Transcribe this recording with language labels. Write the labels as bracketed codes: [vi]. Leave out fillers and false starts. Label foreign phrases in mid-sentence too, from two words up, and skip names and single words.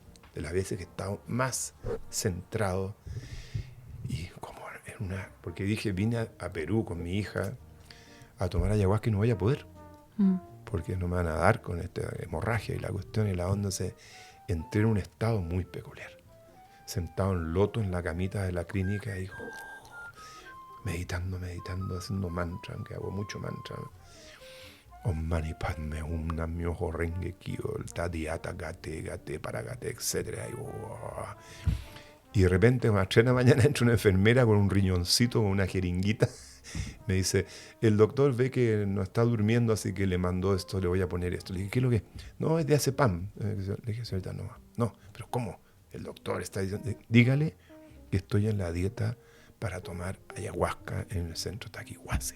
[es] De las veces que he estado más centrado y como porque dije, vine a Perú con mi hija a tomar ayahuasca y no voy a poder. Porque no me van a dar con esta hemorragia y la cuestión y la onda. Entré en un estado muy peculiar. Sentado en loto en la camita de la clínica y meditando, haciendo mantra, que hago mucho mantra. [sa] ॐ मणि पद्मे हूं [ja] 南無妙法 蓮華 経, [sa] तद्यथा गते, पारगते, [es] etc. Y de repente a las 3 de la mañana entra una enfermera con un riñoncito, con una jeringuita. Me dice, el doctor ve que no está durmiendo, así que le mandó esto, le voy a poner esto. Le dije, ¿qué es lo que es? No, es de azepam. Le dije, señorita, no, pero ¿cómo? El doctor está diciendo, dígale que estoy en la dieta para tomar ayahuasca en el centro Taquihuasi.